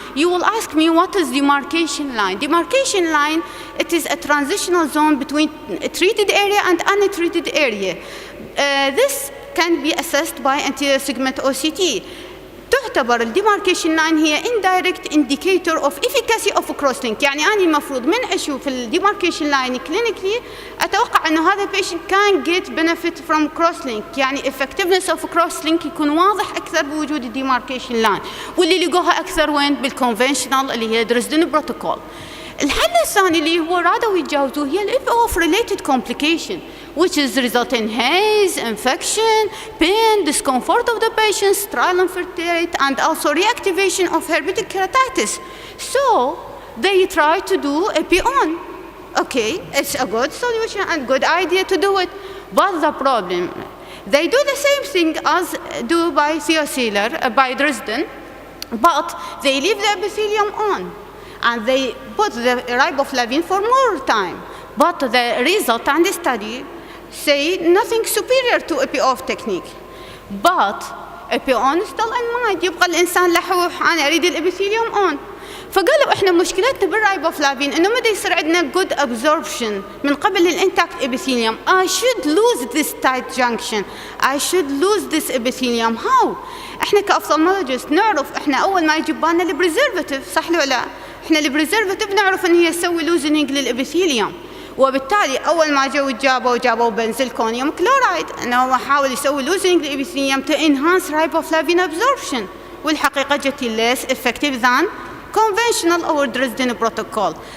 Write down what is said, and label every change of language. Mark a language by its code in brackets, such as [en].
[en] You will ask me what is demarcation line? Demarcation line, it is a transitional zone between a treated area and untreated area. This can be assessed by anterior segment OCT. [ar] تعتبر الديماركيشن لاين هي [en] indirect indicator of efficacy of crosslink. [ar] يعني أنا المفروض من أشوف الديماركيشن لاين clinically أتوقع إنه هذا [en] patient can get benefit from crosslink. [ar] يعني [en] effectiveness of crosslink [ar] يكون واضح أكثر بوجود الديماركيشن لاين واللي لقوها أكثر وين بالconventional اللي هي دريسدن بروتوكول. الحل الثاني اللي هو رادوا يتجاوزوه هي ال [en] of related complication which is result in haze, infection, pain, discomfort of the patient, trial infertility, and also reactivation of herpetic keratitis. So they try to do epi-on. Okay, it's a good solution and good idea to do it, but the problem, they do the same thing as do by Theosealer, by Dresden, but they leave the epithelium on. And they put the riboflavin for more time. But the result and the study say nothing superior to epi-off technique. But epi-on still in mind. [ar] يبقى الإنسان لحوح أنا أريد الابيثيليوم on. فقالوا احنا مشكلتنا بالرايبوفلافين انه مدى يصير عندنا [en] good absorption [ar] من قبل الانتاكت ابيثيليوم. [en] I should lose this tight junction. I should lose this epithelium. [ar] How؟ احنا كأفثالمولوجيست نعرف احنا اول ما يجي بالنا البريزرفاتيف، صح ولا لا؟ احنا البريزرفاتيف نعرف ان هي تسوي لوزنينج للابيثيليوم، وبالتالي اول ما جابوا بنزلكونيوم كلورايد انه هو حاول يسوي لوزنينج للابيثيليوم [en] to enhance riboflavin absorption، [ar] والحقيقه جت [en] less effective than conventional or Dresden protocol.